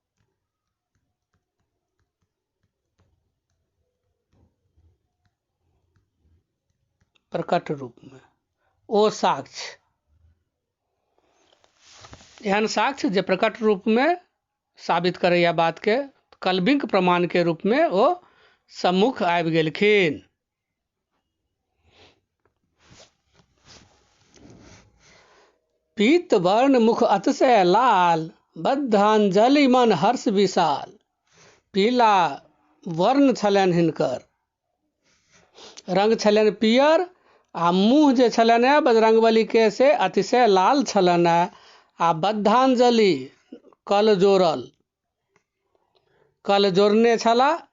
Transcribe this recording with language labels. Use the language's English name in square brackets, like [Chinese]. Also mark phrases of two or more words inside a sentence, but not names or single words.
[Maithili] प्रकट रूप में ओ साक्ष्य, एहन साक्ष्य जे प्रकट रूप में साबित करैया बात के, कलबिंक प्रमाण के रूप में ओ सम्मुख आबि गेलखिन। पीत वर्ण मुख अतिशय लाल, बद्धांजलि मन हर्ष विशाल। पीला वर्ण छलनि हिनकर, रंग छलनि पियर, आ मुँह जे छलनि बजरंगबली के से अतिशय लाल छलनि। आ बद्धांजलि कल जोड़ल, कल जोड़ने छला।